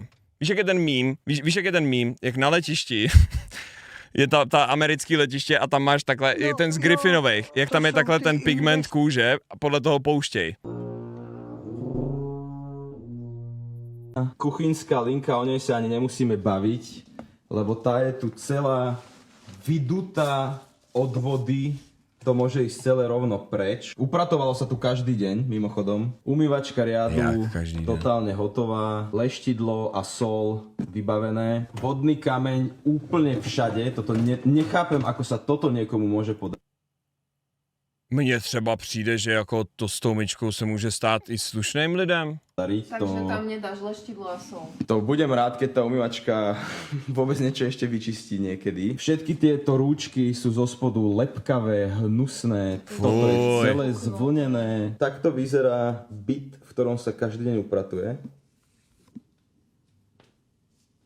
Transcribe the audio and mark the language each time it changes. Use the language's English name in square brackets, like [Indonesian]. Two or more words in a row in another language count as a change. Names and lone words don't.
[Czech] Víš, jak je ten mím? Víš, jak je ten mím? Jak na letišti je ta americký letiště a tam máš takhle, je ten z Griffinových, jak tam je takhle ten pigment kůže a podle toho pouštěj. [Slovak] Kuchynská linka, o nej sa ani nemusíme baviť, lebo tá je tu celá vydutá od vody. To môže ísť celé rovno preč. Upratovalo sa tu každý deň, mimochodom. Umývačka riadu, totálne hotová. Leštidlo a sol vybavené. Vodný kameň úplne všade. Toto nechápem, ako sa toto niekomu môže podať. [Czech] Mně třeba přijde, že jako to s tou myčkou se může stát i slušným lidem. [Slovak] Takže tam nedáš leštidlo a sol. To budem rád, keď tá umývačka vôbec niečo ešte vyčistí niekedy. Všetky tieto rúčky sú zo spodu lepkavé, hnusné, toto je celé zvlnené. Takto vyzerá byt, v ktorom sa každý deň upratuje.